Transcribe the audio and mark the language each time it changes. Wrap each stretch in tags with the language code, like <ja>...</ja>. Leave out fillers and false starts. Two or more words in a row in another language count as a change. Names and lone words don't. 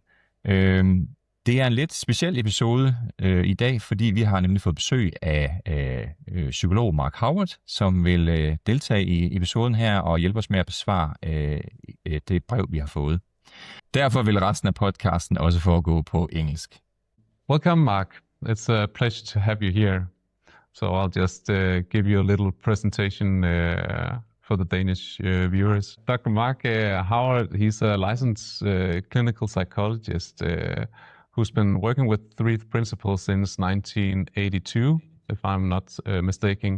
<da>Det er en lidt speciel episode i dag, fordi vi har nemlig fået besøg af psykolog Mark Howard, som vil deltage i episoden her og hjælpe os med at besvare det brev, vi har fået. Derfor vil resten af podcasten også foregå på engelsk.</da> <en>Welcome, Mark. It's a pleasure to have you here. So I'll just give you a little presentation for the Danish viewers. Dr. Mark Howard, he's a licensed clinical psychologist who's been working with 3 principles since 1982, if I'm not mistaken.</en>